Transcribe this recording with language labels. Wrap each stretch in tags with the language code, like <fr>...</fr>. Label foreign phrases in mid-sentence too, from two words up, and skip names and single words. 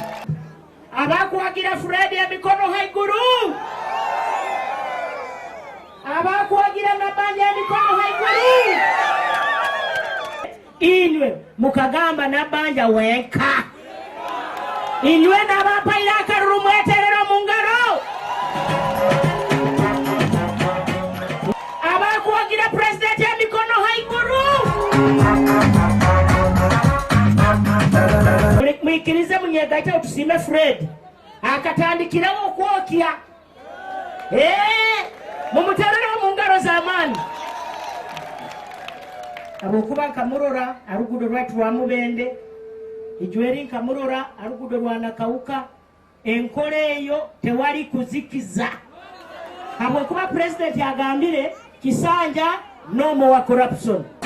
<ttj>Abakuwagira Fred emikono haiguru. Abakuwagira Nabanja emikono haiguru. Inywe mukagamba Nabanja wenka. Inywe nabapaira akaruru mweterera mungalo. Abakuwagira President emikono haiguru. Mwikirize munyegaita otusime Fred akatandikira okwokya mumuterera mu ngalo z'amaani abokuba Nkamurora alugudo lwatu lwa Mubende ijweri Nkamurora alugudo lwa Nakawuka enkola eyo tewali kuzikiza abokuba President agambire Kisanja</ttj> <en>no more corruption.</en>